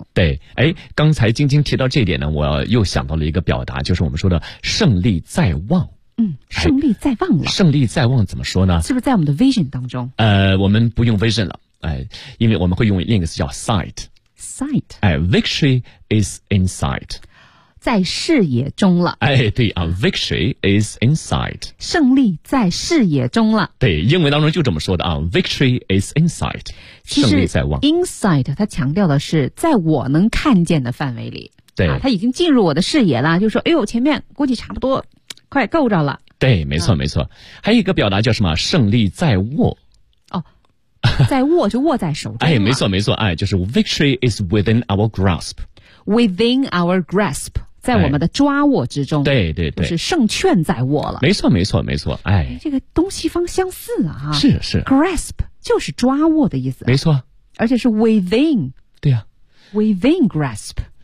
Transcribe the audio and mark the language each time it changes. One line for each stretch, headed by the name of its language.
Chinese: 对，哎，刚才晶晶提到这一点呢，我又想到了一个表达，就是我们说的胜利在望。嗯，胜利在望了、哎。胜利在望怎么说呢？是不是在我们的 vision 当中？我们不用 vision 了，哎，因为我们会用另一个词叫 sight。
English: sight。哎 ，victory is in sight。
Chinese: 在视野中了。
English: 哎，对啊 ，victory is in sight。
Chinese: 胜利在视野中了。对，英文当中就这么说的啊 ，
English: victory is in sight。
Chinese: 胜利在望。 insight 它强调的是在我能看见的范围里。对、啊、它已经进入我的视野了，就说哎呦前面估计差不多快够着了。对，没错、嗯、没错。还有一个表达叫什么，胜利在握。哦，在握就握在手中。哎，没错没错，哎，就是
English: victory is within our grasp。 Within our grasp,
Chinese: 在我们的抓握之中。哎、对对对。就是胜券在握了。没错没错没错，哎。这个东西方相似啊。是是。 grasp 就是抓握的意思。没错。而且是 within。对啊。
English: within grasp。